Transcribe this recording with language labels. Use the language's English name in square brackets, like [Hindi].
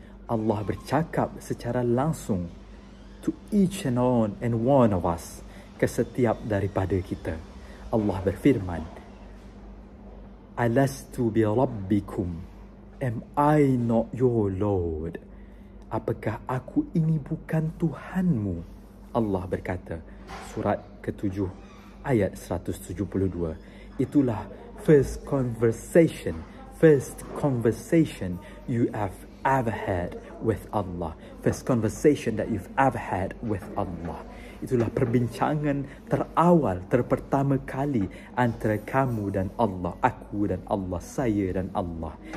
[Indonesian] Allah bercakap secara langsung [English] to each and one of us, [Indonesian] ke setiap daripada kita. Allah berfirman, [Arabic] Alastu bi rabbikum, [English] am I not your Lord? [Indonesian] Apakah aku ini bukan Tuhanmu? Allah berkata, surat ke-7 ayat 172. Itulah [English] first conversation you have ever had with Allah. First conversation that you've ever had with Allah. [Indonesian] Itulah perbincangan terpertama kali antara kamu dan Allah, aku dan Allah, saya dan Allah.